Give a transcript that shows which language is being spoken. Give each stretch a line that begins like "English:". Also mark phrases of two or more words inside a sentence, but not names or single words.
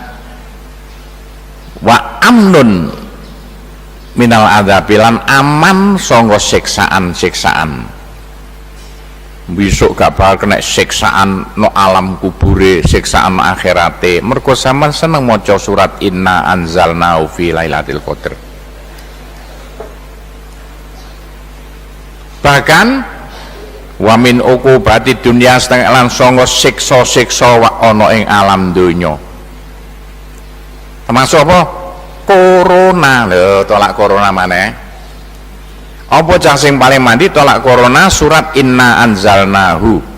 Arabic: wa amnun minal adzabi
Javanese: lan aman sangga siksaan besok gak bakal kena siksaan no alam kubure siksaan no akhirate mergo sampean seneng maca surat
Arabic: inna anzalnahu fi lailatul qadar
Javanese: bahkan
Arabic: wa min uqubati dunya
Javanese: setengah lan sanga siksa-siksa wa ana ing alam donya termasuk apa corona lho tolak corona maneh apa cah sing paling mandi tolak corona surat
Arabic: inna anzalnahu